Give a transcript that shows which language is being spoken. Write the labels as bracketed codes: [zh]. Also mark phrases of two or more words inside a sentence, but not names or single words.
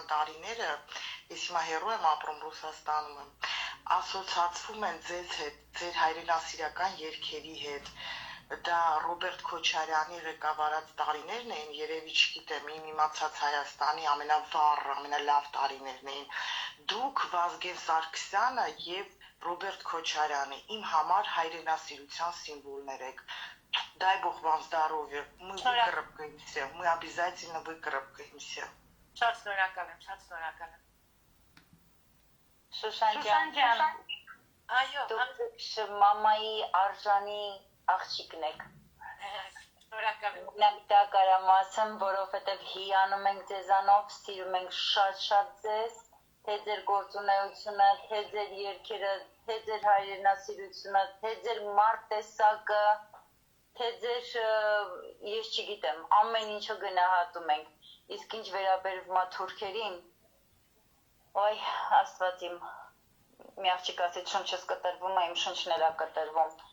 [hy] տարիները, ես հիմա հեռու եմ ապրում Ռուսաստանում եմ, ասոցացվում են ձեզ հետ, ձեր հայրենասիրական երգերի հետ, դա Ռոբերտ Քոչարյանի ղեկավարած տարիներն էին, երևի չգիտեմ, իմ իմացած Հայաստանի ամենավառ, ամենալավ տարիներն էին, դուք Վազգեն Սարգսյանը և Ռոբերտ Քոչարյանը իմ համար հայրենասիրության սիմվոլներ եք, [ru] дай Бог вам здоровья, мы выкарабкаемся, мы обязательно выкарабкаемся. [hy] Շատ շնորհակալ եմ, շատ շնորհակալ եմ։ Շուշան ջան, Այո, դուք մամայի արժանի աղջիկն եք։ շնորհակալ եմ։ Մենակ դա կարամ ասեմ, որովհետև հիանում ենք ձեզանով, սիրում ենք շատ ձեզ, թե ձեր գործունեությունը, թե ձեր երգերը, թե ձեր հայրենասիրությունը, թե ձեր մարտեսակը, թե ձեր, ես չգիտեմ, ամեն ինչը գնահատում ենք, իսկ ինչ վերաբերվում է թուրքերին, ոյ, Աստված իմ, մի աղջիկ ասեց շունչս կտրվում է, իմ շունչն էլ է կտրվում,